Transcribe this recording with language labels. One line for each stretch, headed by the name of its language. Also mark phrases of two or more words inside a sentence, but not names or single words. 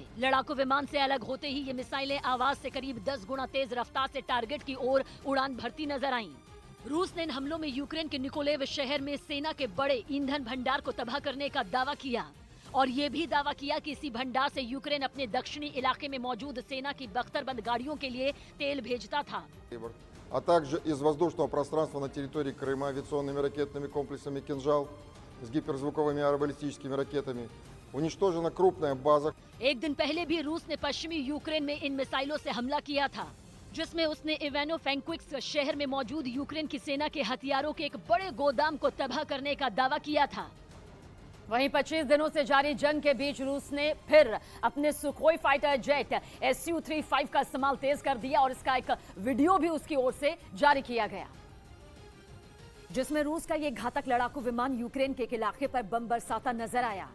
Hindi: लड़ाकू विमान से अलग होते ही ये मिसाइलें आवाज से करीब 10 गुना तेज रफ्तार से टारगेट की ओर उड़ान भरती नजर आईं। रूस ने इन हमलों में यूक्रेन के निकोलेव शहर में सेना के बड़े ईंधन भंडार को तबाह करने का दावा किया और ये भी दावा किया कि इसी भंडार से यूक्रेन अपने दक्षिणी इलाके में मौजूद सेना की बख्तरबंद गाड़ियों के लिए तेल भेजता था।
Russian: А также из воздушного пространства на территории Крыма авиационными ракетными комплексами «Кинжал» с гиперзвуковыми аэробаллистическими ракетами. Уничтожена крупная база.
Hindi: एक दिन पहले भी रूस ने पश्चिमी यूक्रेन में इन मिसाइलों से हमला किया था, जिसमें उसने इवानो फ्रैंकोविस्क शहर में मौजूद यूक्रेन की सेना के हथियारों के एक बड़े गोदाम को तबाह करने का दावा किया था। वहीं 25 दिनों से जारी जंग के बीच रूस ने फिर अपने सुखोई
English: fighter jet
Hindi: Su-35 का इस्तेमाल तेज कर दिया और इसका एक वीडियो भी उसकी ओर से जारी किया गया, जिसमें रूस का ये घातक लड़ाकू विमान यूक्रेन के एक इलाके पर बम बरसाता नजर आया।